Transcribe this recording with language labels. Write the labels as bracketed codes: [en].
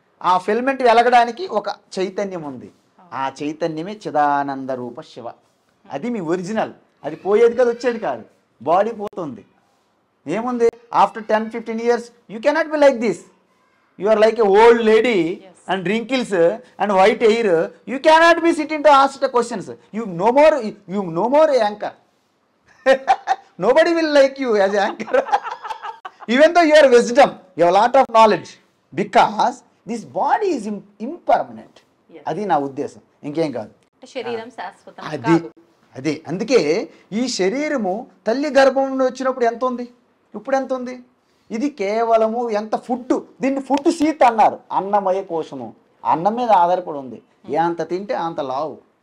[te] ఆ ఫిలమెంట్ వెలగడానికి ఒక చైతన్యం ఉంది. ఆ చైతన్యమే చిదానంద రూప శివ. అది మీ ఒరిజినల్. అది పోయేది కాదు, వచ్చేది కాదు. బాడీ పోతుంది, ఏముంది, [en] After 10-15 years you cannot be like this. You are like a old lady and wrinkles and white hair. You cannot be sitting to ask the questions. You no more anchor. Nobody will like you as anchor. Even though you are wisdom, you have a lot of knowledge, because this body is impermanent. [te] అది నా ఉద్దేశం, ఇంకేం కాదు. అంటే శరీరం శాశ్వతం అది కాదు. అదే అందుకే ఈ శరీరము తల్లి గర్భం నుండి వచ్చినప్పుడు ఎంత ఉంది, ఇప్పుడు ఎంత ఉంది. ఇది కేవలము ఎంత ఫుడ్, దీన్ని ఫుడ్ సీత్ అన్నారు. అన్నమయ కోశము, అన్నం మీద ఆధారపడి ఉంది. ఎంత తింటే అంత లావు.